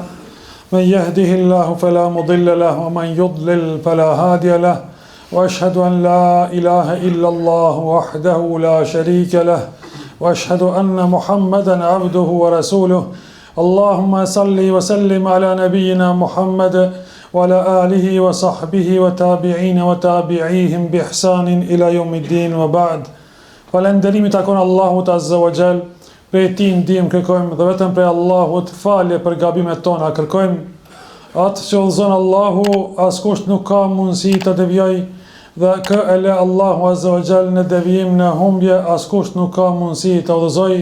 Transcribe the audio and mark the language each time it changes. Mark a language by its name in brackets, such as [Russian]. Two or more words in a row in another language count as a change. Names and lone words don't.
[Arabic] من يهده الله فلا مضل له ومن يضلل فلا هادي له وأشهد أن لا إله إلا الله وحده لا شريك له وأشهد أن محمدا عبده ورسوله اللهم صل وسلم على نبينا محمد وعلى آله وصحبه وتابعين وتابعيهم بإحسان إلى يوم الدين وبعد. [Albanian] Falënderimi takon Allahut [Arabic] عز وجل, [Albanian] prej tij ndihmë kërkojmë dhe vetëm prej Allahut falje për gabimet tona kërkojmë. Atë që udhëzon Allahu, askush nuk ka mundësi të devijojë, dhe kë e le Allahu [Arabic] عز وجل [Albanian] në devijim në humbje, askush nuk ka mundësi të udhëzojë.